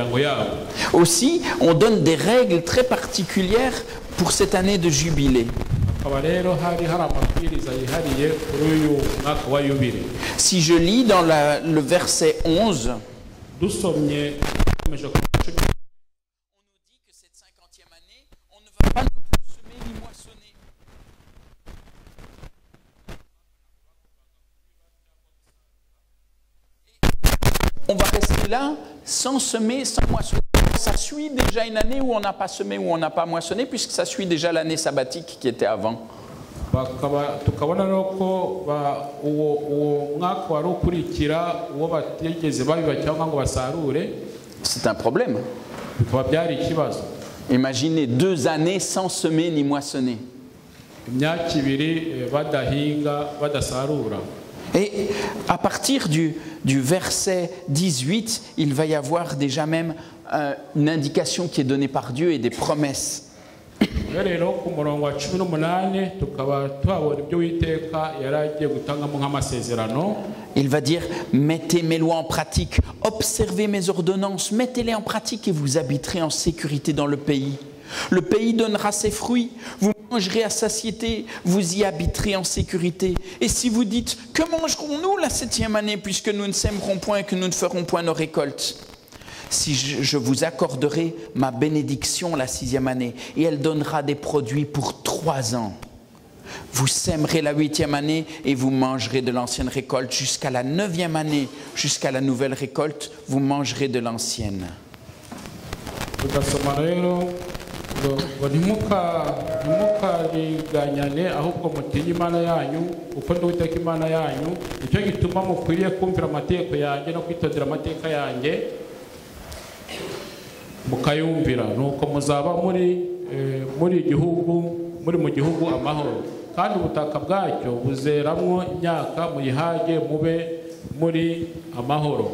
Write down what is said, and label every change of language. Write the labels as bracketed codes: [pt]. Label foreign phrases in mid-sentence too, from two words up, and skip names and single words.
[fr] Aussi, on donne des règles très particulières pour cette année de jubilé. [rw] hakaba rero hari amabwiriza yihariye kuri uyu mwaka wa yubile. [fr] Si je lis dans le verset 11, [rw] dusomye komeje [fr] on nous dit que cette 50e année, on ne va pas non plus semer ni moissonner. On va rester là sans semer, sans moissonner. Ça suit déjà une année où on n'a pas semé, où on n'a pas moissonné, puisque ça suit déjà l'année sabbatique qui était avant. [rw] tukabona ko uwo mwaka wari ukurikira uwo batigeze babiba cyangwa ngo basarure. [fr] C'est un problème. [rw] Bikaba byari ikibazo. [fr] Imaginez 2 années sans semer ni moissonner. [rw] Imyaka ibiri badahinga badasarura. [fr] Et à partir du verset 18, il va y avoir déjà même une indication qui est donnée par Dieu et des promesses. [rw] Rero ku murongo wa 18 tukaba twabona ibyo Uwiteka yaragiye gutangamo nk'amasezerano. [fr] Il va dire, mettez mes lois en pratique, observez mes ordonnances, mettez-les en pratique et vous habiterez en sécurité dans le pays. Le pays donnera ses fruits, vous mangerez à satiété, vous y habiterez en sécurité. Et si vous dites, que mangerons-nous la 7e année puisque nous ne sèmerons point et que nous ne ferons point nos récoltes? Si je vous accorderai ma bénédiction la 6e année et elle donnera des produits pour 3 ans. Vous sèmerez la 8e année et vous mangerez de l'ancienne récolte jusqu'à la 9e année, jusqu'à la nouvelle récolte, vous mangerez de l'ancienne. [rw] ngo ntimukariganyane ahubwo mutinye Imana yanyu uko ndi Uwiteka Imana yanyu, icyo gituma mukwiriye kumvira amategeko yanjye no kwitondera amateka yanjye mukayumvira, nuko muzaba muri mu gihugu amahoro, kandi ubutaka bwacyo buzeramwo imyaka muyihage mube muri amahoro.